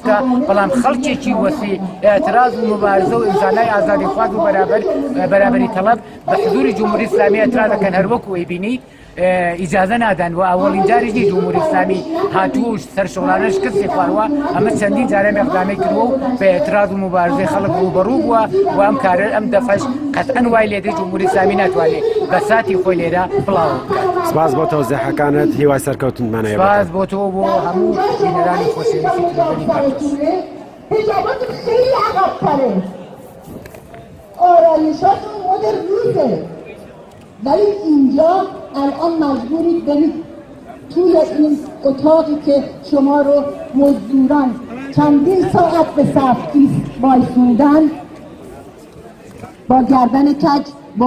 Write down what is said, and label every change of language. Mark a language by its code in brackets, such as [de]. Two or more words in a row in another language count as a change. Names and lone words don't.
[ckb] بکە بەڵام خەڵکێکی وەسی ئێعتراز و مبارزە و ئینسانای ئازادیخواز و بەرابەری تەڵەب بە حضوری جمهوری ئیسلامی ئێعتراز دەکەن هەروەکو ئەیبینی ئیجازە نادان و ئەوەڵینجاریشی جمهوری ئیسلامی هاتووە سەرشۆڵانەش کەسی خواردوە ئەمە چەندین جارە مەقدامی کردووە و بە ئێعتراز و مبارزەی خەڵک ڕوبەڕوو بووە و ئەم کارە ئەم دەفەش قەتعەن وای لێدەی جمهوری ئیسلامی ناتوانێت بە ساتی خۆی لێرە بڵاو بکات. سپاس بۆ تەوزیحەکانت، هیوای سەرکەوتنمانەیە. سپاس بۆ تۆ بۆ هەموو بینەرانی خۆشەویستی تەلەڤیزیۆنی پارتۆس. [fa] حجابات خیلی عقب‌تره، آرایشاتون مدرنیزه، ولی اینجا الان مجبورید برید طول این اتاقی که شما رو مزدوران چندین ساعت به صف وایسوندن با گردن کج با